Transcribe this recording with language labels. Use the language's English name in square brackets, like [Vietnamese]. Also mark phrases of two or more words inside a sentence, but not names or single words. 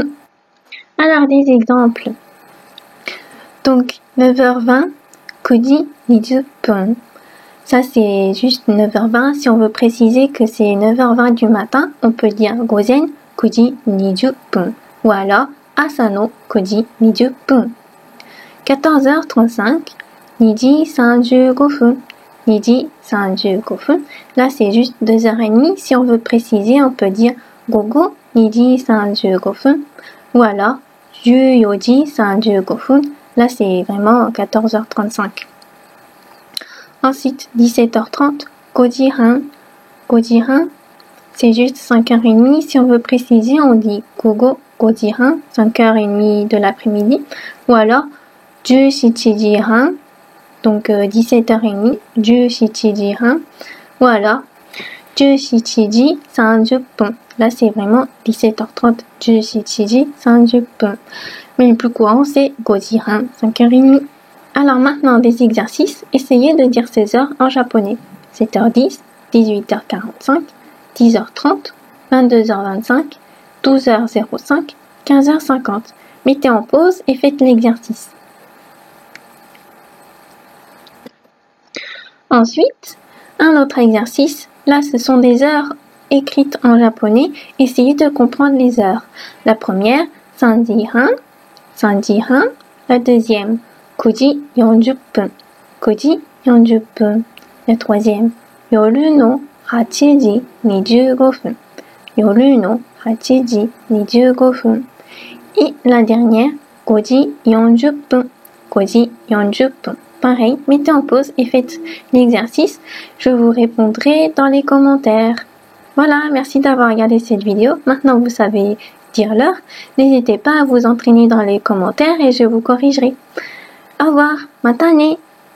[French] Alors des exemples. Donc 9h20, [Japanese] 九時二十分. [French] Ça c'est juste 9h20. Si on veut préciser que c'est 9h20 du matin, on peut dire [Japanese] 午前九時二十分. [French] Ou alors [Japanese] 朝の九時二十分. 14h35, 二時35分. 二時35分. [French] Là, c'est juste 2h30. Si on veut préciser, on peut dire [Japanese] 午後二時35分. [French] Ou alors, [Japanese] 十四時35分. [French] Là, c'est vraiment 14h35. Ensuite, 17h30, [Japanese] 五時半. 五時半, [French] c'est juste 5h30. Si on veut préciser, on dit [Japanese] 午後五時半, [French] 5h30 de l'après-midi. Ou alors, 17 han, donc 17h30, 17 han, ou alors [Japanese] 17 時30分. [French] Là, c'est vraiment 17h30. [Japanese] 17時30分. [French] Mais le plus courant, c'est [Japanese] 5 時半, [French] 5h30. Alors maintenant, des exercices. Essayez de dire ces heures en japonais. 7h10, 18h45, 10h30, 22h25, 12h05, 15h50. Mettez en pause et faites l'exercice. Ensuite, un autre exercice. Là, ce sont des heures écrites en japonais. Essayez de comprendre les heures. La première, [Japanese] 3 時半, 3時半. [French] La deuxième, [Japanese] 9 時40分, 9時40分. [French] La troisième, [Japanese] 夜の8時25分, 夜の8時25分. [French] Et la dernière, [Japanese] 5 時40分, 5時40分. [French] Pareil, mettez en pause et faites l'exercice. Je vous répondrai dans les commentaires. Voilà, merci d'avoir regardé cette vidéo. Maintenant, vous savez dire l'heure. N'hésitez pas à vous entraîner dans les commentaires et je vous corrigerai. Au revoir, matane!